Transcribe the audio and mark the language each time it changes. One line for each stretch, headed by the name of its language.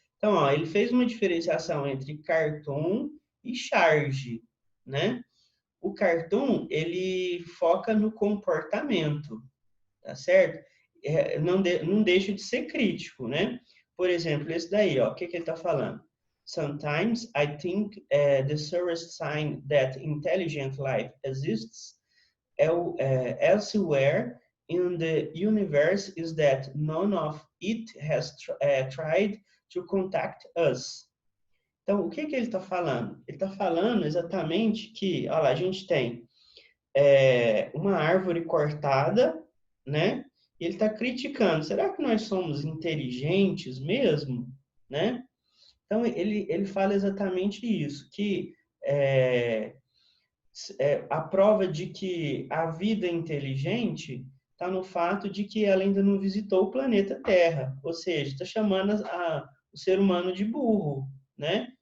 Portuguese: Então, ó, ele fez uma diferenciação entre cartoon e charge, né? O cartoon, ele foca no comportamento, tá certo? Não deixa de ser crítico, né? Por exemplo, esse daí, ó, o que ele está falando?
English: Sometimes I think the surest sign that intelligent life exists elsewhere in the universe is that none of it has tried to contact us.
Portuguese: Então, o que ele está falando? Ele está falando exatamente que, olha lá, a gente tem uma árvore cortada, né? E ele está criticando. Será que nós somos inteligentes mesmo, né? Então ele fala exatamente isso, que é, a prova de que a vida é inteligente está no fato de que ela ainda não visitou o planeta Terra, ou seja, está chamando o ser humano de burro, né?